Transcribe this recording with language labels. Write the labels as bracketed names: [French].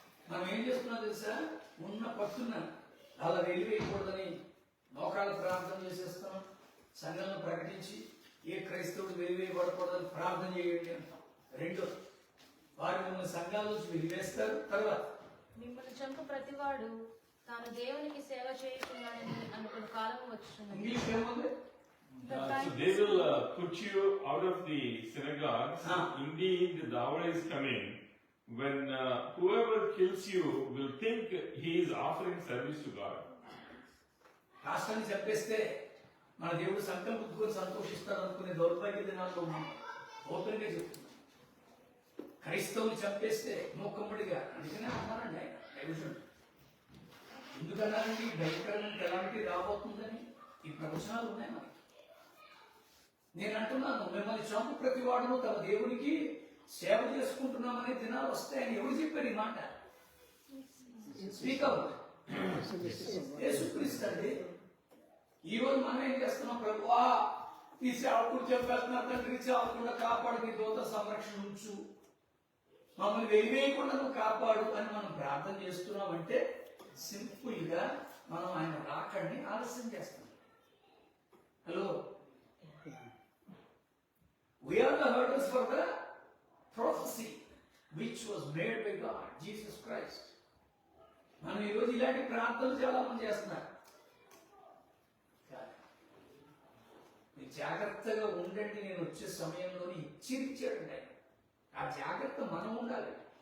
[Telugu] మనం ఏం చేస్తున్నాం తెలుసా? ఉన్న పట్టున అలా వెలివేయకూడదని మోకాళ్ళ ప్రార్థన చేసేస్తాం. సంఘంలో ప్రకటించి ఏ క్రైస్తవుడు వెలివేయబడకూడదని ప్రార్థన చేయండి అంటాం. రెండో, వారు మిమ్మల్ని సంఘాల నుంచి వెలివేస్తారు. తర్వాత మిమ్మల్ని చంపు ప్రతివాడు తాను దేవునికి సేవ చేయకుండానని అనుకున్న కాలం వచ్చుచున్నది. ఇంగ్లీష్ ఏముంది? [English] So they will put you out of the synagogues. Indeed, the hour is coming when whoever kills you will think he is offering service to God. [Telugu] రాష్ట్రాన్ని చంపేస్తే మన దేవుడు సంకల్పించుకొని సంతోషిస్తాడు అనుకునే దౌర్భాగ్య దినాల్లో ఉన్నాం. ఓపెన్గా చెప్తున్నాం. క్రైస్తవుని చంపేస్తే మూకమ్ముడిగా అందుకనే అన్నారండి ఆయన డైవిజన్. ఎందుకన్నారండి? భయంకరమైన ఎలాంటి రాబోతుందని ఈ ప్రవచనాలు ఉన్నాయి మనకి. నేను అంటున్నాను, మిమ్మల్ని చంపు ప్రతి వాడును తమ దేవునికి సేవ చేసుకుంటున్నామనే దినాలు వస్తాయని ఎవరు చెప్పారు ఈ మాట? [English] Speak out. [Telugu] యేసుక్రీస్తు అండి. ఈ రోజు మనం ఏం చేస్తున్నాం? ప్రభువా, ఈ సేవకుడు చెప్పేస్తున్నా తండ్రి, సేవకుండా కాపాడు, నీ దూత సంరక్షణ ఉంచు, మమ్మల్ని వెలివేయకుండా నువ్వు కాపాడు అని మనం ప్రార్థన చేస్తున్నామంటే సింపుల్ గా మనం ఆయన రాకడిని ఆలస్యం చేస్తాం. [English] Hello, we are the hurdles for the prophecy which was made by God, Jesus Christ. [Telugu] మనం ఈరోజు ఇలాంటి ప్రార్థనలు చాలా మంది చేస్తున్నారు. మీరు జాగ్రత్తగా ఉండండి, నేను వచ్చే సమయంలోనే హెచ్చరించాడండి ఆయన. ఆ జాగ్రత్త మనం ఉండాలి.